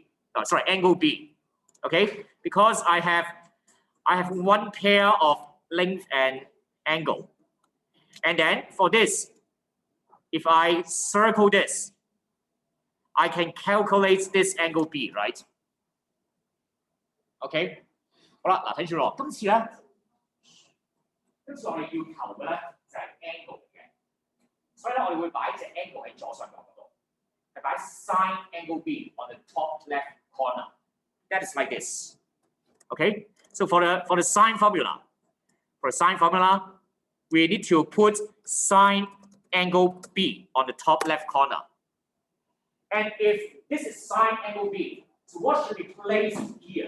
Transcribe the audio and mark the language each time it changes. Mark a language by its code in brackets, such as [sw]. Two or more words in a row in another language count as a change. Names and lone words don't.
[en] Angle B, okay? Because I have one pair of length and angle. And then for this, if I circle this, I can calculate this angle B, right? [yue] Okay? 好啦，嗱睇住咯，今次我哋要求嘅咧就係 angle 嘅，所以咧我哋會擺隻 angle 喺左上角嗰度，係擺 [en] sine angle B on the top left corner. That is like this. Okay. So for the sine formula, we need to put sine angle B on the top left corner. And if this is sine angle B, so what should be placed here?